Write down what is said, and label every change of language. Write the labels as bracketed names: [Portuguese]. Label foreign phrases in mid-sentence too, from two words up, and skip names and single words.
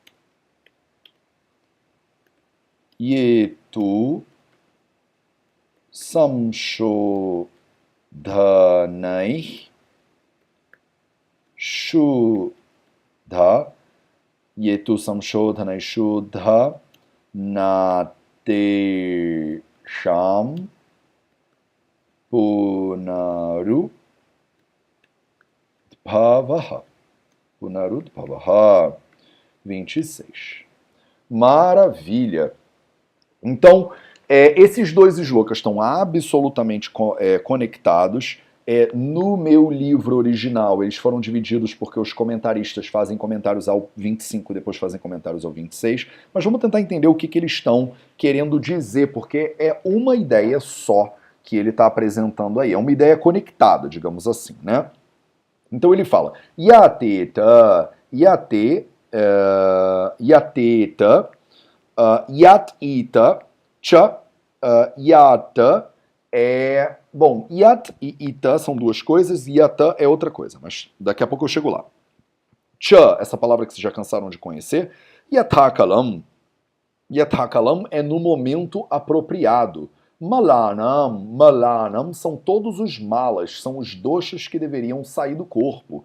[Sanskrit] Yetu, samshodhanaih, shuddha, yetu samshodhanai shuddha, natesham, punarudbhavaha. [Portuguese] 26. Maravilha! Então, esses dois slokas estão absolutamente conectados. No meu livro original, eles foram divididos porque os comentaristas fazem comentários ao 25 e depois fazem comentários ao 26. Mas vamos tentar entender o que eles estão querendo dizer, porque é uma ideia só que ele está apresentando aí. É uma ideia conectada, digamos assim, né? Então ele fala, [Sanskrit] yateta, yatita, cha, yata é... [Portuguese] Bom, yat e ita são duas coisas, yata é outra coisa, mas daqui a pouco eu chego lá. Cha, essa palavra que vocês já cansaram de conhecer, yathakalam é no momento apropriado. Malanam são todos os malas, são os doshas que deveriam sair do corpo.